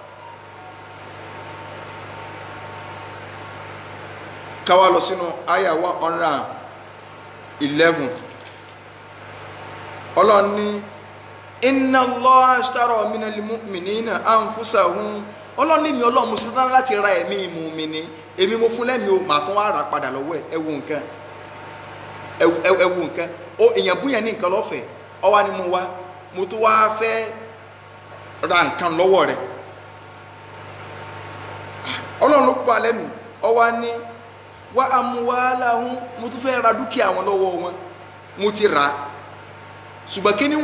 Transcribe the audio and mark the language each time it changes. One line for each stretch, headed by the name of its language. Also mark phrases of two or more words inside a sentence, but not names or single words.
Yoruba: káwá lọ sínú àyà 111 Ọlọ́run ní
Arabic: إن الله اشترى من المؤمنين أنفسهم
Yoruba: Ọlọ́run ní mi Ọlọ́run mo ṣetán láti ra ẹ̀mí mùmínì èmi mo fún lẹ́mìí o màá tún wá rà padà lọ́wọ́ ẹ̀ ẹ wo nǹkan ó èèyàn búyàn ní nǹkan lọ́fẹ̀ẹ́ ó wá ní mo wá mo tún wá fẹ́ ra nǹkan lọ́wọ́ rẹ̀ Ọlọ́run ló pa lẹ́mìí ó wá ní
Arabic: وأموالهم
Yoruba: mo tún fẹ́ ra dúkìá wọn lọ́wọ́ wọn mo ti rà ṣùgbọ́n kí ni wọ́n